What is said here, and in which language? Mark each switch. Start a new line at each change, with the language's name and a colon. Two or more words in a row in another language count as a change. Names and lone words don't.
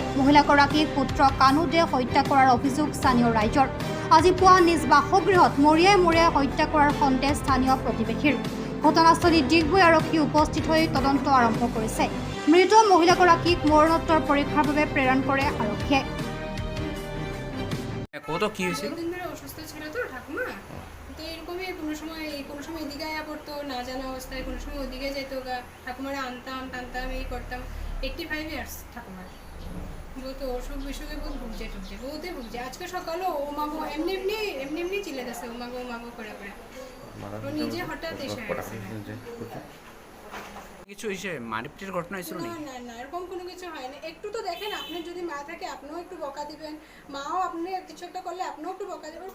Assamese: মহিলাগৰাকীক পুত্ৰ কানু দে হত্যা কৰাৰ অভিযোগ স্থানীয় ৰাইজৰ। আজি পুৱা নিজ বাসগৃহত মৰিয়াই মৰিয়াই হত্যা কৰাৰ সন্দেহ স্থানীয় প্ৰতিবেশীৰ। ঘটনাস্থলীত ডিগবৈ আৰক্ষী উপস্থিত হৈ তদন্ত আৰম্ভ কৰিছে। মৃত মহিলাগৰাকীক মৰণোত্তৰ পৰীক্ষাৰ বাবে প্ৰেৰণ কৰে আৰক্ষীয়ে।
Bangla: কত কি হয়েছিল? দিন ধরে অসুস্থ ছিল তো ঠাকুমা, তো এরকমই কোনো সময় এদিকে আয়া পড়তো, না জানা অবস্থায় কোনো সময় ওদিকে যেত গা, ঠাকুমারা আনতাম টানতাম এই করতাম। 85 ইয়ার্স ঠাকুমার, বহুত অসুখ বিসুখে বহুত ভুগছে বহুতে ভুগছে। আজকে সকালেও ও মাগো এমনি চিলে গেছে, ও মাগো করে ও নিজে হঠাৎ এসে গেছে। কিছু হয়েছে মারপিটের ঘটনা হয়েছিল না না না, এরকম কোনো কিছু হয় না। একটু তো দেখেন, আপনি যদি মা থাকে আপনিও একটু বকা দিবেন, মাও আপনি কিছু একটা করলে আপনিও একটু বকা দিবেন।